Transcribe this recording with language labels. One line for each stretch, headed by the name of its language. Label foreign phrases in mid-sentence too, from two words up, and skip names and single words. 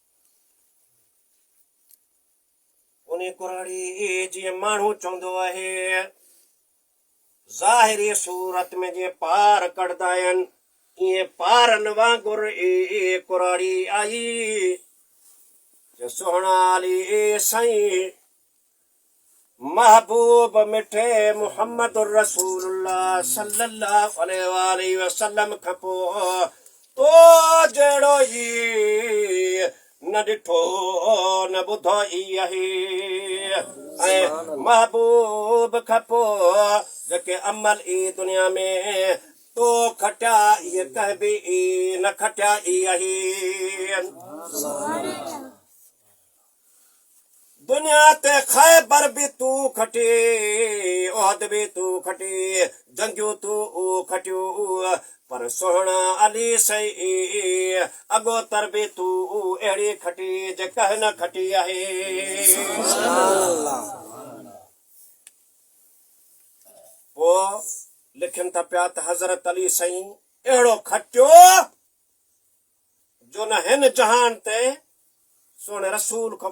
Sindhi: उन कुराड़ी जीअं माण्हू चवंदो आहे ज़ाहिरी सूरत में जीअं पार कढंदा आहिनि ईअं पारनि वांगुरु कुराड़ी आई जो सुहिणा अली साईं महबूब मिठे मुहम्मद
Arabic: رسول الله صلى الله عليه وسلم
Sindhi: खां पोइ तो जहिड़ो ई न ॾिठो न ॿुधो ई आहे ऐं महबूब खां पोइ जेके अमल ई दुनिया में तो खटिया इहे कंहिं बि न खटिया ई आहे दुनिया ते ख़ैबर भी तू खटी ओहद भी तू खटी जंगियूं तू खटियूं पर सोहणा अली सही अगोतर भी तू अहिड़ी खटी जे कंहिं न खटी आहे पोइ लिखनि था पिया त हज़रत अली साईं अहिड़ो खटियो जो न हिन जहान ते सोने रसूल खां